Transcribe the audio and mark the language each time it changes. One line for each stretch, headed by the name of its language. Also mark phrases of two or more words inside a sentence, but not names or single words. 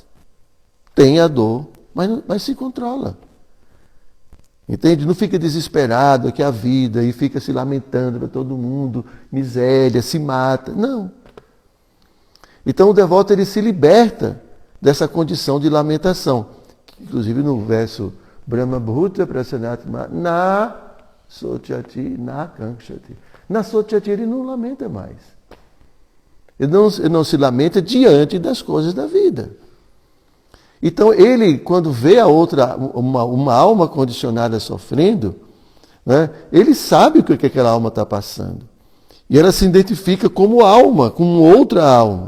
Portuguese: Tem a dor, mas se controla. Entende? Não fica desesperado que a vida e fica se lamentando para todo mundo, miséria, se mata. Não. Então o devoto ele se liberta dessa condição de lamentação. Inclusive no verso
Sanskrit: ब्रह्म भूत प्रसन्नात्मा न शोचति न काङ्क्षति. न शोचति
Portuguese: ele não lamenta mais. Ele não se lamenta diante das coisas da vida. Então ele, quando vê a outra, uma alma condicionada sofrendo, né, ele sabe o que aquela alma está passando. E ela se identifica como alma, como outra alma.